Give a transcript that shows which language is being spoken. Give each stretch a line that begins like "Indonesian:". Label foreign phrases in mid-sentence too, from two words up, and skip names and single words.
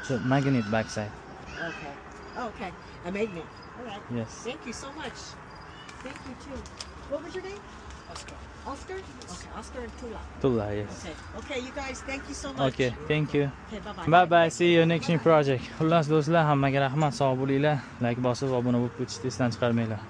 English: The magnet backside. Okay. Okay. A magnet. All right. Yes. Thank you so much. Thank you too. What was your name? Oscar. Oscar? Okay. Oscar and Tula. Tula, yes. Okay. Okay, you guys. Thank you so much. Okay, thank you. Okay. Bye bye. Bye bye. See you next new project.
Uzbek: Xullas do'stlar, hammaga rahmat, sog' bo'linglar. Like bosib, obuna bo'lib ketishni esdan chiqarmanglar.